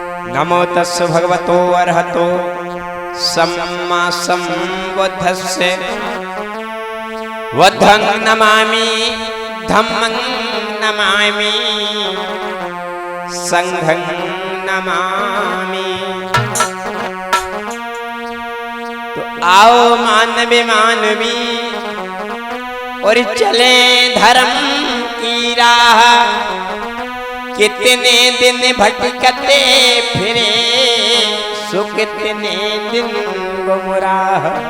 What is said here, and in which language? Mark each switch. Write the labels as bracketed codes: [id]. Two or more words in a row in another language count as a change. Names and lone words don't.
[pi] नमो तस् भगवतो अर्हतो सम्मा सम्बुद्धस्य बुद्धं नमामि धम्मं नमामि संघं नमामि। [hi] तो आओ मानवी मानवी और चले धर्म की राह, कितने दिन भटकते फिरे सो कितने दिन गुमराह।